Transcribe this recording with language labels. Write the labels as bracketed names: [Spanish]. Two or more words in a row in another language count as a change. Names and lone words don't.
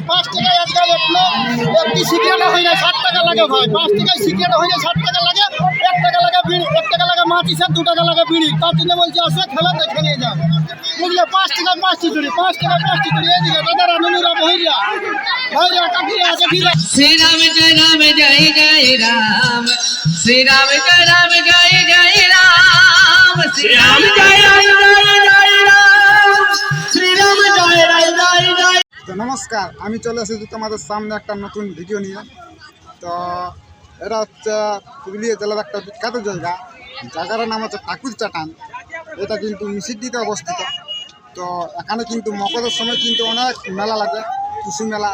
[Bangla] 5 টাকায় আজকাল একটি সিগারেট হয়ে যায় 60 টাকা লাগে ভাই। 5 টাকায় সিগারেট হয়ে যায় 60 টাকা লাগে। 1 টাকা লাগে বিড়ি, 1 টাকা লাগে মাচিস, 2 টাকা লাগে বিড়ি। তার জন্য বলছি আসে খেলা দেখে নিয়ে যাও, বুঝলে? 5 টাকায় 5টি চুড়ি, 5 টাকায় 5টি চুড়ি। এদিকে দাদারা নুনুরা বহিরা ভাইরা কাকিরা আছে ভিড়া। [Hindi] श्री राम जय राम जय जय राम, श्री राम जय राम जय जय राम, श्री राम जय राम जय जय राम, श्री राम जय राम जय जय। [Bangla] তো নমস্কার, আমি চলে এসেছি তোমাদের সামনে একটা নতুন ভিডিও নিয়ে। তো এটা হচ্ছে পুরুলিয়া জেলার একটা বিখ্যাত জায়গা, জায়গাটার নাম হচ্ছে ঠাকুর চাটান। এটা কিন্তু মিসিডিতে অবস্থিত। তো এখানে কিন্তু মকরের সময় কিন্তু অনেক মেলা লাগে, টুসু মেলা।